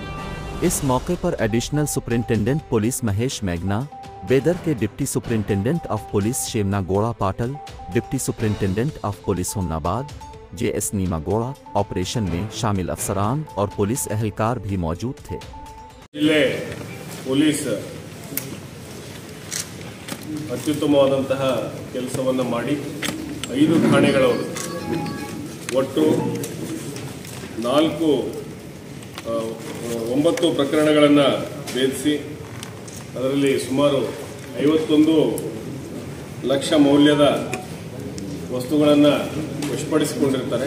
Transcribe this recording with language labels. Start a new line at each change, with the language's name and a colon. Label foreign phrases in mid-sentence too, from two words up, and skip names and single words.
Urdu: اس موقع پر
English: additional superintendent police
Urdu: مہیش میگنا، بیدر کے
English: deputy superintendent of police
Urdu: شیمنا گوڑا پاٹل,
English: deputy superintendent of police
Urdu: ہناباد JS نیما گوڑا، آپریشن میں شامل افسران اور پولیس اہلکار بھی موجود تھے. ضلعے پولیس
Kannada: ಅತ್ಯುತ್ತಮವಾದಂತಹ ಕೆಲಸವನ್ನು ಮಾಡಿ 5 ಠಾಣೆಗಳವರು ಒಟ್ಟು 9 ಪ್ರಕರಣಗಳನ್ನು ಭೇದಿಸಿ ಅದರಲ್ಲಿ ಸುಮಾರು 51 ಲಕ್ಷ ಮೌಲ್ಯದ ವಸ್ತುಗಳನ್ನು ವಶಪಡಿಸಿಕೊಂಡಿರ್ತಾರೆ।